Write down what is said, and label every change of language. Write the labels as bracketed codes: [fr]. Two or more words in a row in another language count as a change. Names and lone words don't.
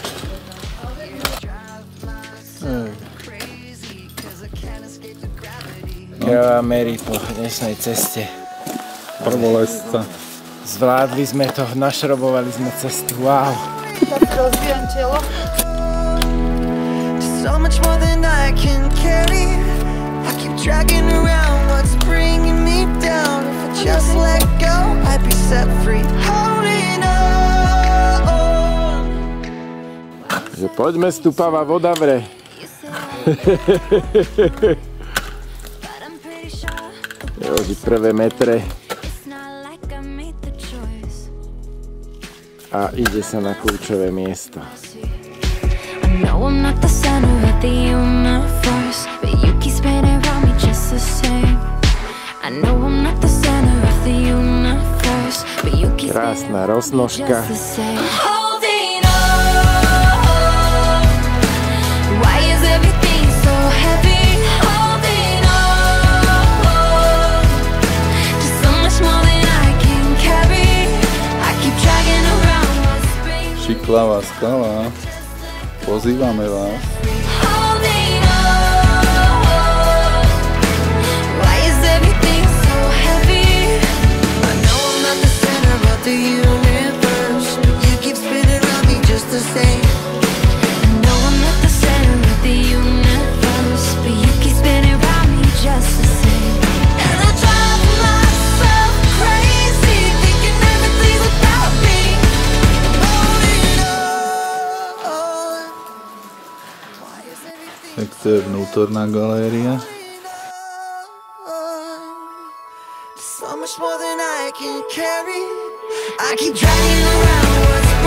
[sk] Jo, Mary po dnešnej ceste. Prvolesca. Zvládli sme to, našrobovali sme cestu, wow. Tak rozbijem čelo. [en] So much more than I can carry. I keep dragging around what's bringing me down. If I just let go, I'd be set free. Holding on. [sk] Že poďme, stúpava voda vre. Joži prvé metre. A ide sa na kľúčové miesto. [en] I know I'm not the center of the universe, but you keep spinning around me just the same. I know I'm not the center of the universe, but you keep [sk] Krásna roznožka. [en] just the same. Holding on. Why is everything so heavy? Holding on. Just so much more than I can carry. I keep dragging around what's bringing [sk] Šiklavá skala. Pozývame vás. [en] Holding on. Why is everything so heavy? I know I'm not the center of the universe, but you keep spinning around me just the same. I know I'm not the center of the universe, but you keep spinning around me just the same. And I drive myself crazy, thinking everything's about me. I'm holding on. [sk] Tak to je vnútorná galéria. [en] So much more than I can carry. I keep dragging around what's